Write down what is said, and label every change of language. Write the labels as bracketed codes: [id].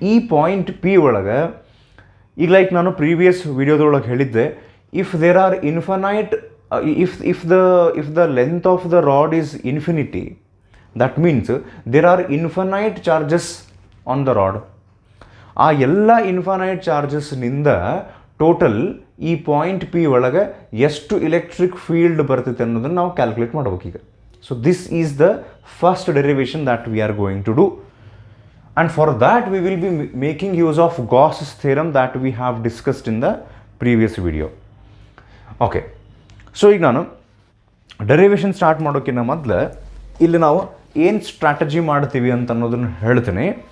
[kn] ಈ point P ಒಳಗೆ ಈಗ ಲೈಕ್ ನಾನು ಪ್ರೀವಿಯಸ್ ವಿಡಿಯೋದೊಳಗೆ ಹೇಳಿದ್ದೆ, [en] If there are infinite if the length of the rod is infinity, that means there are infinite charges on the rod. [kn] ಆ ಎಲ್ಲ infinite ಚಾರ್ಜಸ್ನಿಂದ total ಈ point P ಒಳಗೆ ಎಷ್ಟು ಎಲೆಕ್ಟ್ರಿಕ್ ಫೀಲ್ಡ್ ಬರ್ತೈತೆ ಅನ್ನೋದನ್ನು ನಾವು ಕ್ಯಾಲ್ಕುಲೇಟ್ ಮಾಡ್ಬೇಕು ಈಗ. [en] So this is the first derivation that we are going to do, and for that we will be making use of Gauss's theorem that we have discussed in the previous video. [kn] Okay, so ಈಗ ನಾನು derivation start ಮಾಡೋಕ್ಕಿಂತ ಮೊದಲು ಇಲ್ಲಿ ನಾವು ಏನು strategy ಮಾಡ್ತೀವಿ ಅಂತ ಅನ್ನೋದನ್ನು ಹೇಳ್ತೀನಿ.